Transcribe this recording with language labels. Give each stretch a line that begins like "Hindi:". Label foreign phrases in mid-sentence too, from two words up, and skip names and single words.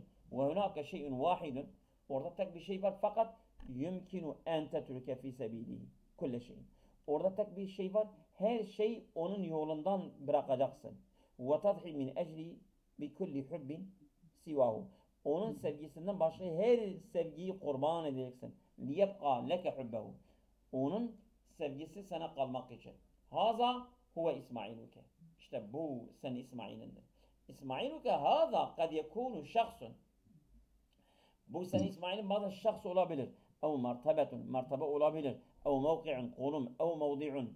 Arabic: وهناك شيء واحد.
Turkish: Orada tek bir şey var
Arabic: فقط يمكن أن تترك في سبيله. كل شيء.
Turkish: Orada tek bir şey var. Her şey onun yolundan bırakacaksın.
Arabic: وتضحي من أجل بكل حب سواه.
Turkish: Onun sevgisinden başka her sevgiyi kurban edeceksin.
Arabic: لِيَبْقَى لَكَ حُبَّهُ.
Turkish: Onun sevgisi sana kalmak için.
Arabic: هذا هو إسماعيلك.
Turkish: İşte bu senin İsmail'indir.
Arabic: إسماعيلك هذا قد يكون شخص.
Turkish: Bu senin İsmail'in bazı şahs olabilir.
Arabic: أو مرتبة,
Turkish: mertebe olabilir.
Arabic: أو موقع, konum, أو موضع.